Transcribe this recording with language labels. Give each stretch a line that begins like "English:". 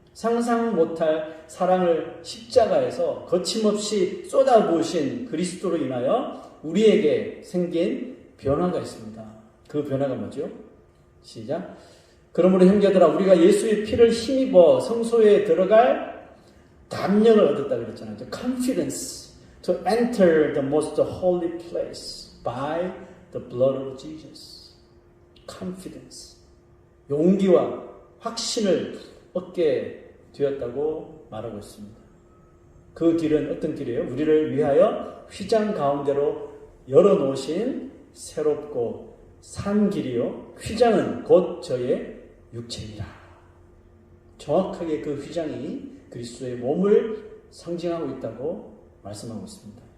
Korean: 상상 못할 사랑을 십자가에서 거침없이 쏟아부으신 그리스도로 인하여 우리에게 생긴 변화가 있습니다. 그 변화가 뭐죠? 시작. 그러므로 형제들아, 우리가 예수의 피를 힘입어 성소에 들어갈 담력을 얻었다 그랬잖아요.
English: Confidence to enter the most holy place by the blood of Jesus. Confidence.
Korean: 용기와 확신을 얻게 되었다고 말하고 있습니다. 그 길은 어떤 길이에요? 우리를 위하여 휘장 가운데로 열어놓으신 새롭고 산 길이요. 휘장은 곧 저의 육체니라. 정확하게 그 휘장이 그리스도의 몸을 상징하고 있다고 말씀하고 있습니다.